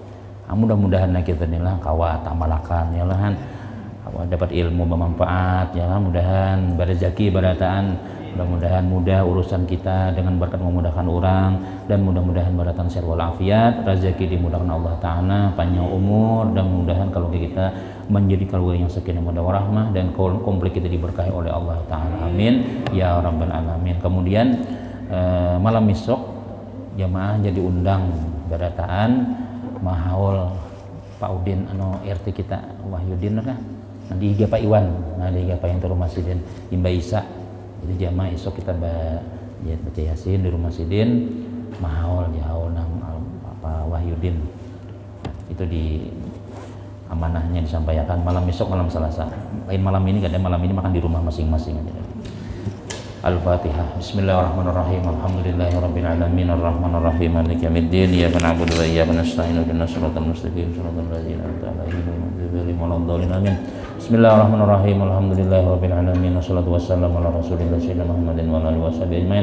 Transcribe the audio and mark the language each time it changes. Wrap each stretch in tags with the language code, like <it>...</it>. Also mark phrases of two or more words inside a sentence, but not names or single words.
<bjn>Mudah-mudahan kita inilah kawa tamalakan ya lah, dapat ilmu bermanfaat ya lah, mudahan berrezeki barataan, mudah-mudahan mudah urusan kita dengan berkat memudahkan orang, dan mudah-mudahan berdatang sehat walafiat, rezeki dimudahkan Allah Ta'ala,</bjn> <id>panjang umur, dan mudahan kalau kita menjadi keluarga yang</id> <ar>سكينة مودة ورحمة,</ar> <id>dan komplit kita diberkahi oleh Allah Ta'ala,</id> <ar>آمين يا رب العالمين.</ar> <bjn>Kemudian malam besok jamaah jadi undang barataan mahaul Pak Udin RT kita Wahyudin kan nanti higa Pak Iwan, nah di higa Pak yang rumah Sidin Imba Isa. Jadi jamaah esok kita baca Yasin di rumah Sidin mahaul jahaul nang Pak Wahyudin itu di amanahnya disampaikan malam besok, malam Selasa. Lain malam ini kadang malam ini makan di rumah masing-masing aja.</bjn> <ar>Al-Fatihah. بسم الله الرحمن الرحيم. الحمد لله رب العالمين الرحمن الرحيم مالك يوم الدين. إياك نعبد وإياك نستعين اهدنا الصراط المستقيم صراط الذين أنعمت عليهم غير المغضوب عليهم آمين. بسم الله الرحمن الرحيم. الحمد لله رب العالمين والصلاة والسلام على رسول الله سيدنا محمد وآله وصحبه أجمعين.</ar>